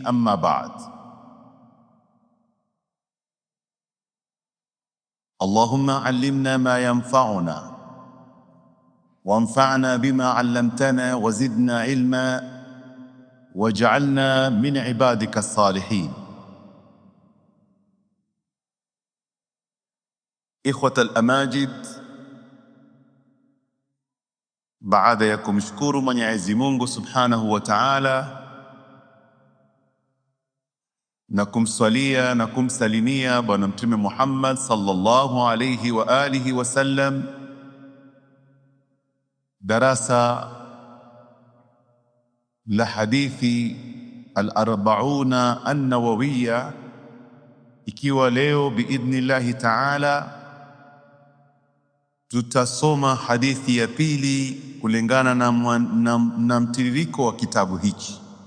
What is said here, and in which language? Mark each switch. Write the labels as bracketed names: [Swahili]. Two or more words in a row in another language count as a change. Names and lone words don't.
[Arabic] أما بعد، اللهم علمنا ما ينفعنا وانفعنا بما علمتنا وزدنا علما واجعلنا من عبادك الصالحين. إخوة الأماجد، [Swahili] baada ya kumshukuru Mwenyezi Mungu [Arabic] سبحانه وتعالى [Swahili] na kumswalia na kumsalimia Bwana Mtume Muhammad [Arabic] صلى الله عليه وعلى آله وسلم, [Swahili] darasa la hadithi al-arba'una an-nawawiyya, ikiwa leo [Arabic] بإذن الله تعالى [Swahili] tutasoma hadithi ya pili kulingana na mtiririko wa kitabu hiki.